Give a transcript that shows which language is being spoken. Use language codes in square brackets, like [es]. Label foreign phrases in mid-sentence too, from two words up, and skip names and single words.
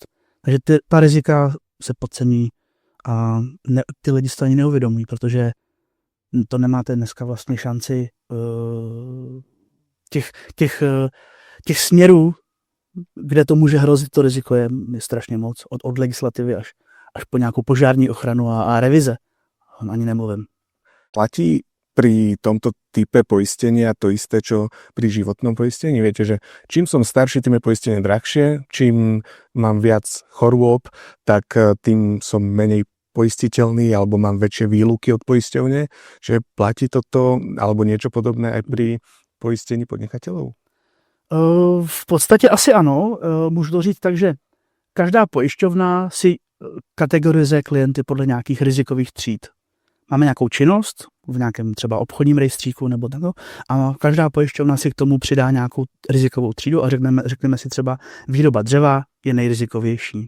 [cs] Takže ta rizika se podcení a ty lidi se ani neuvědomují, protože to nemáte dneska vlastně šanci těch směrů, kde to může hrozit, to riziko je strašně moc. Od legislativy až po nějakou požární ochranu a revize. Ani nemluvím. [sk] Platí pri tomto type poistenia to isté, čo pri životnom poistení? Viete, že čím som starší, tým je poistenie drahšie, čím mám viac chorôb, tak tým som menej poistiteľný alebo mám väčšie výluky od poisťovne. Že platí toto alebo niečo podobné aj pri poistení podnikateľov? [cs] V podstatě asi ano. Můžu to říct tak, že každá pojišťovna si kategorizuje klienty podle nějakých rizikových tříd. Máme nějakou činnost v nějakém třeba obchodním rejstříku nebo tak, a každá pojišťovna si k tomu přidá nějakou rizikovou třídu a řekneme si třeba výroba dřeva je nejrizikovější.